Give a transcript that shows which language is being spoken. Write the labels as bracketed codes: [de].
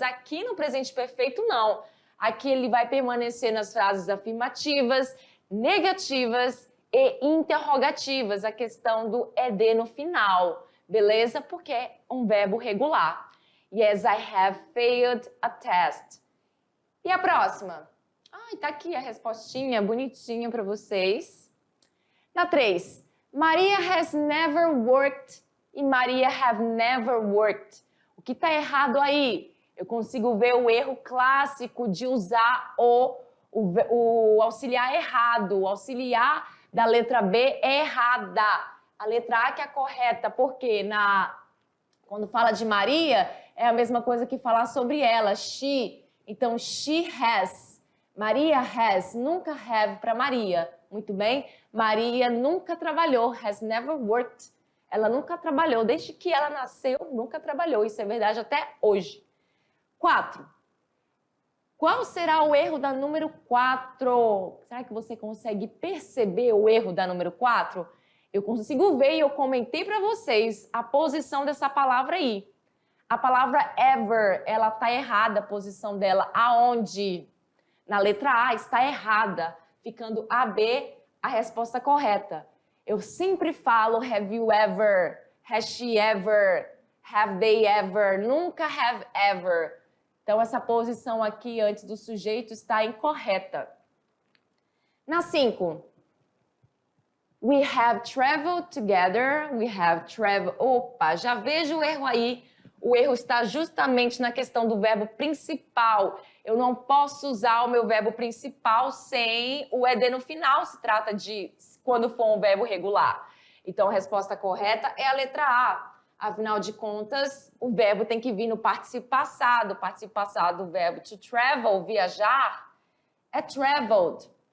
[pt] Aqui no presente perfeito, não. Aqui ele vai permanecer nas frases afirmativas, negativas e interrogativas, a questão do ED no final, beleza? Porque é um verbo regular. [en] Yes, I have failed a test. [pt] E a próxima? Tá aqui a respostinha bonitinha para vocês. [en] Na 3, Maria has never worked e Maria have never worked. [pt] O que está errado aí? Eu consigo ver o erro clássico de usar o auxiliar errado. O auxiliar da letra B é errada. A letra A que é a correta, porque quando fala de Maria, é a mesma coisa que falar sobre ela, she. Então, [en] she has. [pt] Maria has, nunca have para Maria. Muito bem? Maria nunca trabalhou, [en] has never worked. [pt] Ela nunca trabalhou, desde que ela nasceu, nunca trabalhou. Isso é verdade até hoje. 4. Qual será o erro da número 4? Será que você consegue perceber o erro da número 4? Eu consigo ver e eu comentei para vocês a posição dessa palavra aí. A palavra ever, ela está errada, a posição dela. Aonde? Na letra A está errada, ficando AB a resposta correta. Eu sempre falo [en] have you ever, has she ever, have they ever, nunca have ever. [pt] Então, essa posição aqui antes do sujeito está incorreta. [en] Na 5, we have traveled together, we have traveled... [pt] Opa, já vejo o erro aí. O erro está justamente na questão do verbo principal. Eu não posso usar o meu verbo principal sem o ED no final, se trata de quando for um verbo regular. Então, a resposta correta é a letra A. Afinal de contas, o verbo tem que vir no particípio passado. O particípio passado do verbo to travel, viajar, é traveled.